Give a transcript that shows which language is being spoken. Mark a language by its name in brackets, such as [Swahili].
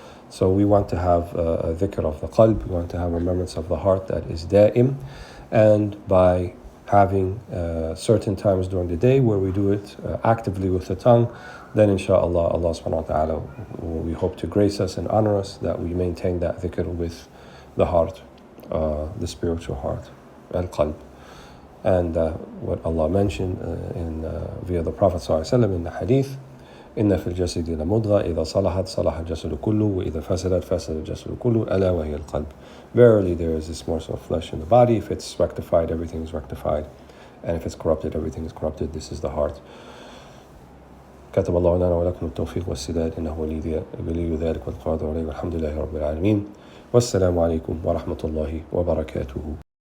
[English] So we want to have a dhikr of the qalb, we want to have remembrance of the heart that is da'im, and by having certain times during the day where we do it actively with the tongue, then inshaAllah, Allah subhanahu wa ta'ala, we hope to grace us and honor us that we maintain that dhikr with the heart, the spiritual heart, al-qalb. And what Allah mentioned via the Prophet ﷺ in the hadith, [Arabic] إن في الجسد لمضغة إذا صلحت صلح الجسد كله وإذا فسدت فسد الجسد كله ألا وهي القلب. [English] Verily there is this morsel of flesh in the body. If it's rectified, everything is rectified, and if it's corrupted, everything is corrupted. This is the heart. [Arabic] كتب الله لنا ولكم التوفيق والسداد إنه ولي ذلك والقادر عليه والحمد لله رب العالمين والسلام عليكم ورحمة الله وبركاته.